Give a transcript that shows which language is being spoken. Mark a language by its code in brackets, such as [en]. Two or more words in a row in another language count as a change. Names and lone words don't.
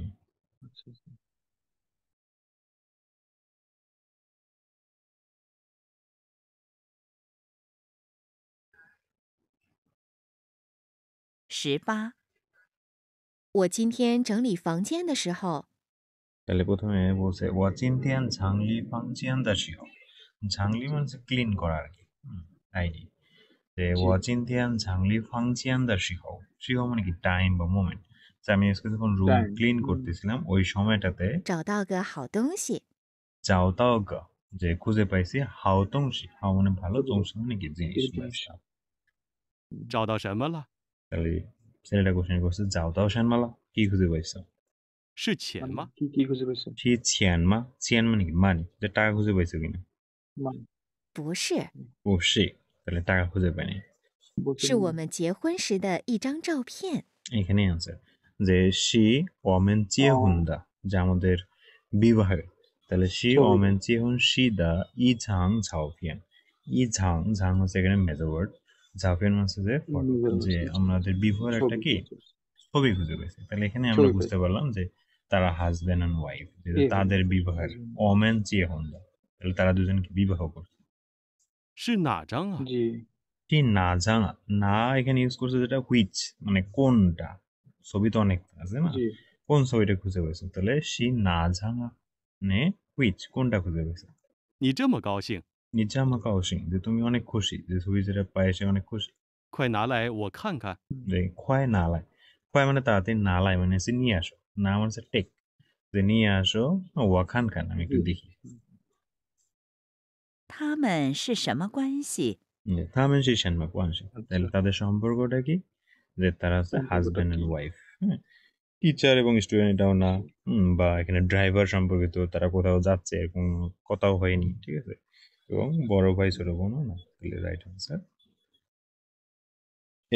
[bn] আচ্ছা আচ্ছা। [zh] 18，我今天整理房间的时候， [bn] তাহলে প্রথমে বলছে [zh] 我今天整理房间的时候. [bn] ঝাংলি জি মানে ক্লিন করা আর কি, আইডি। যে জি [zh] 我今天整理房间的时候. [bn] শিও মানে কি টাইম বা মোমেন্ট। আমি আজকে যখন রুম টাইম। ক্লিন করতেছিলাম ওই সময়টাতে [zh] 找到个好东西。找到个, [bn] যে খুঁজে পাইছি [zh] 好东西. [bn] হাও মানে ভালো, তংশি মানে কি জিনিস বা stuff। [zh] 找到什么了？ [bn] তাহলে ছেলেটা কোশ্চেন করছে [zh] 找到什么了, [bn] কি খুঁজে পাইছো? [zh] 是钱 [bn] মানে [zh] 吗？ [bn] কি খুঁজে পেয়েছেন? [zh] 是钱吗, [bn] ছিয়ান মানে কি মানি, যে টাকা খুঁজে পাইছো কিনা। মানে [zh] 不是， [bn] ও সে, তাহলে টাকা খুঁজে পাইনি। [zh] 是 [bn] বলছিলেন [zh] 我们结婚时的一张照片。 [bn] এখানে আনসার যে [zh] 是我们结婚的, [bn] যে আমাদের বিবাহের। তাহলে সি ছবিটা [zh] 我们结婚时的一张照片. 一张, [bn] ঝাং হচ্ছে এখানে [en] major word, [bn] ঝাওফিয়ান হচ্ছে যে ফটো। নিজের যে আচ্ছা আচ্ছা আমাদের বিবাহের একটা ছবি কি আচ্ছা, আচ্ছা। ছবি খুঁজে পেয়েছে। তাহলে এখানে আমরা ছবি বুঝতে পেয়েছি। পারলাম যে তারা [en] husband and wife, [bn] যেহেতু এ হলো তাদের বিবাহের [en] husband. [zh] 我们结婚的, [bn] তাহলে তারা দুজনকে বিবাহ করছে। [zh] 是哪张啊？ [bn] জি কি [zh] 哪张, [bn] না এখানে ইউজ করছে যেটা হুইচ, মানে কোনটা। ছবি তো অনেক আছে না, জি কোন ছবিটা খুঁজে পেয়েছে। তাহলে [zh] 是哪张 [bn] মানে হুইচ, কোনটা খুঁজে পেয়েছে। [zh] 你这么高兴， [bn] নিচে আমাকে অসীম, যে তুমি অনেক খুশি, যে ছবি যেটা পায় সে অনেক খুশি। [zh] 快拿来我看看。 [bn] যে [zh] 快拿来, [bn] খয় মানে তাড়াতাড়ি, [zh] 拿来 [bn] মানে হচ্ছে নিয়ে আসো, না মানে হচ্ছে টেক, যে নিয়ে আসো। [zh] 我看看, আমি একটু [bn] জি দেখি। [zh] 他们是什么关系？他们是什么关系, [bn] আচ্ছা তাহলে তাদের সম্পর্কটা কি, যে তারা হচ্ছে সম্পর্কটা হাজবেন্ড কি? [en] and wife. [bn] হ্যাঁ, টিচার এবং স্টুডেন্ট এটাও না, বা এখানে ড্রাইভার সম্পর্কিত, তারা কোথাও যাচ্ছে এরকম কথাও হয়নি, ঠিক আছে। এবং বড় ভাই ছোট বোনও না, তাহলে রাইট আনসার এ।